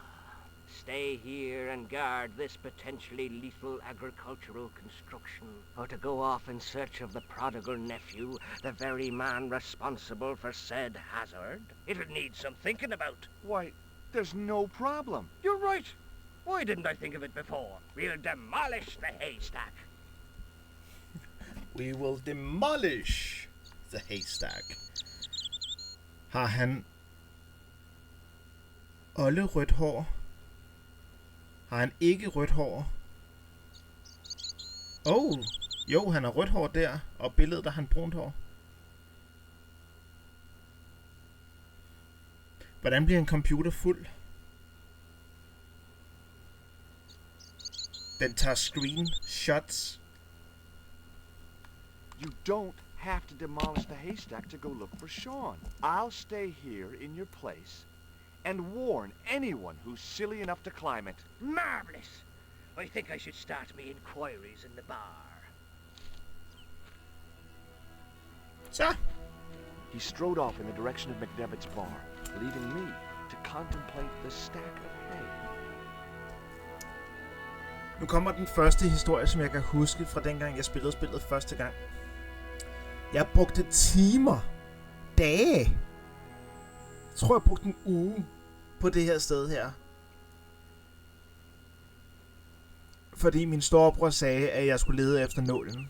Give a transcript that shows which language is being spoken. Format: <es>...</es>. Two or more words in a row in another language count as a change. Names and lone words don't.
<en>Stay here and guard this potentially lethal agricultural construction, or to go off in search of the prodigal nephew, the very man responsible for said hazard? It'll need some thinking about. Why, there's no problem. You're right. Why didn't I think of it before? We'll demolish the haystack. We will demolish the haystack.</en> <da>Har han Olle rødt hår? Har han ikke rødt hår? Jo, han har rødt hår der, og billedet der har han brunt hår. Hvordan bliver en computer fuld? Den tager screenshots.</da> <en>You don't have to demolish the haystack to go look for Sean. I'll stay here in your place and warn anyone who's silly enough to climb it. Marvelous! I think I should start me inquiries in the bar. Så. He strode off in the direction of McDevitt's bar, leaving me to contemplate the stack of hay.</en> <da>Nu kommer den første historie, som jeg kan huske fra dengang jeg spillede spillet første gang. Jeg brugte timer, dage. Jeg tror jeg brugte en uge på det her sted her. Fordi min storebror sagde, at jeg skulle lede efter nålen.</da>